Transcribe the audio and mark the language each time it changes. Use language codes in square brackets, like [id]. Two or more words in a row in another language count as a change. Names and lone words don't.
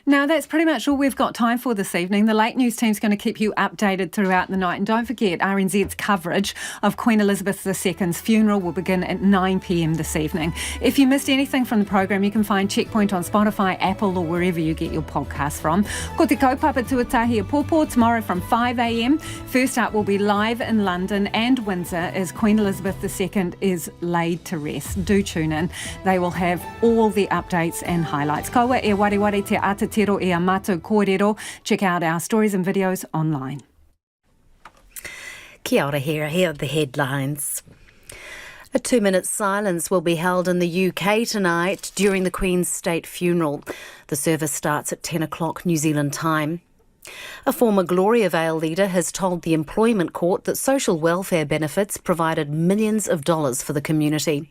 [en] Now, that's pretty much all we've got time for this evening. The Late News team's going to keep you updated throughout the night. And don't forget, RNZ's coverage of Queen Elizabeth II's funeral will begin at 9 p.m. this evening. If you missed anything from the program, you can find Checkpoint on Spotify, Apple or wherever you get your podcasts from. [mi] Ko te kaupapa tuatahi a pōpō [en] tomorrow from 5 a.m. First up, we'll be live in London and Windsor as Queen Elizabeth II is laid to rest. Do tune in. They will have all the updates and highlights. [mi] Kaua e wareware te atatero e a mātou kōrero. [en] Check out our stories and videos online. [mi] Kia ora, [en] here are the headlines. A 2-minute silence will be held in the UK tonight during the Queen's state funeral. The service starts at 10 o'clock New Zealand time. A former Gloria Vale leader has told the Employment Court that social welfare benefits provided millions of dollars for the community.